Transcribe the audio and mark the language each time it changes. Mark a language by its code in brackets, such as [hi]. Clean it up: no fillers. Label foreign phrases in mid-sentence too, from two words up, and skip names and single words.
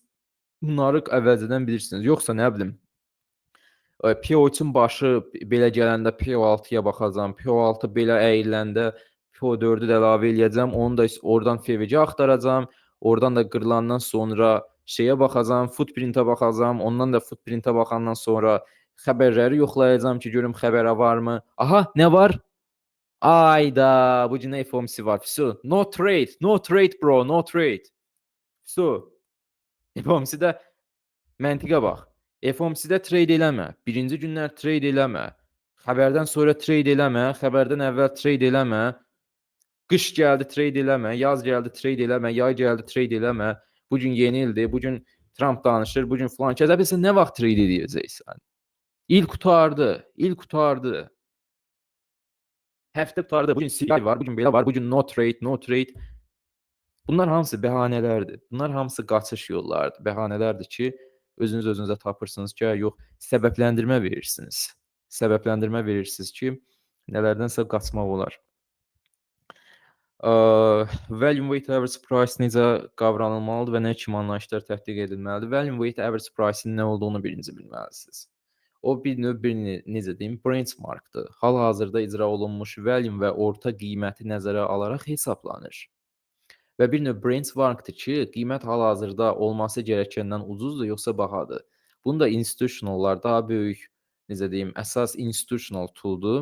[az] Bunları əvvəlcədən bilirsiniz. Yoxsa nə bilim, PO3-ün başı belə gələndə PO6-ya baxacam, PO6 belə əyiləndə PO4-ü də əlavə eləyəcəm, onu da oradan FVC axtaracam, oradan da qırılandan sonra şeyə baxacam, footprint-ə baxacam, ondan da footprint-ə baxandan sonra xəbərləri yoxlayacam ki, görüm xəbərə varmı? Aha, nə var? Ayda, bu günə FOMC var. Vso, [en] no trade, no trade bro, no trade. [az] Vso, FOMC-də məntiqə bax. FOMC-də trade eləmə. Birinci günlər trade eləmə. Xəbərdən sonra trade eləmə. Xəbərdən əvvəl trade eləmə. Qış gəldi trade eləmə. Yaz gəldi trade eləmə. Yay gəldi trade eləmə. Bu gün yeni ildir. Bu gün Trump danışır. Bu gün filan kəsə. Bilirsən nə vaxt trade edəcəksən? İl qurtardı. İl qurtardı. Həftə qurtardı. Bu gün CPI var. Bu gün belə var. Bu gün [en] no trade, no trade. [az] Bunlar hamısı bəhanələrdir. Bunlar hamısı qaçış yollarıdır. Bəhanələrdir ki, özünüz özünüzə tapırsınız ki, yox, səbəbləndirmə verirsiniz. Səbəbləndirmə verirsiniz ki, nələrdənsə qaçmaq olar. [en] Volume weight average price [az] necə qavranılmalıdır və nə kimi anlayışlar tətbiq edilməlidir? [en] Volume weight average price- [az] in nə olduğunu birinci bilməlisiniz. O bir növ necə deyim, benchmarkdır. Hal-hazırda icra olunmuş volume və orta qiyməti nəzərə alaraq hesablanır. Və bir növ benchmarkdır ki, qiymət hal-hazırda olması gərəkəndən ucuzdur yoxsa bahadır. Bunu da institutionallar daha böyük, necə deyim, əsas [en] institutional tooldur.